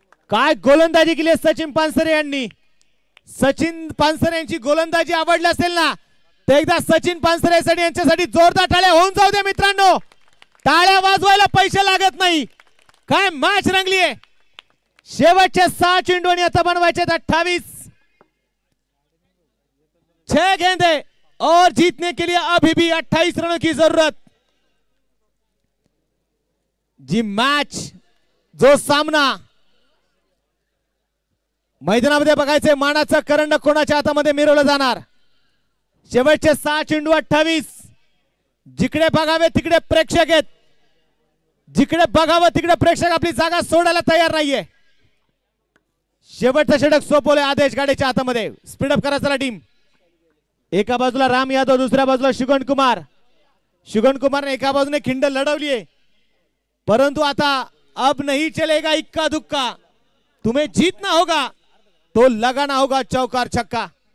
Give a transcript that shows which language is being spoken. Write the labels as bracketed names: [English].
[Marathi] काय गोलंदाजी केली सचिन पानसरे यांनी. सचिन पानसरे यांची गोलंदाजी आवडली असेल ना तर एकदा सचिन पानसरे यांच्यासाठी जोरदार टाळ्या होऊन जाऊ दे मित्रांनो. टाळ्या वाजवायला पैसे लागत नाही. काय मॅच रंगली आहे. शेवटचे 6 चेंडू आणि आता बनवायचे 28. [Hindi] 6 गेंदे और जीतने के लिए अभी भी 28 रनों की जरूरत. [Marathi] जी मॅच जो सामना मैदानामध्ये बघायचंय मानाचा करंडक कोणाच्या हातामध्ये मिरवलं जाणार. शेवटचे 6 चेंडू 28. जिकडे बघावे तिकडे प्रेक्षक आहेत. जिकडे बघावं तिकडे प्रेक्षक आपली जागा सोडायला तयार नाहीये. शेवटचा षटक सोपवले आदेश गाडेच्या हातामध्ये. स्पीडअप करा चला टीम. एका बाजूला राम यादव दुसऱ्या बाजूला शुगन कुमार. शुगन कुमारने एका बाजूने खिंड लढवली आहे परंतु आता [Hindi] अब नहीं चलेगा इक्का दुक्का. तुम्हें जीतना होगा तो लगाना होगा चौकार छक्का.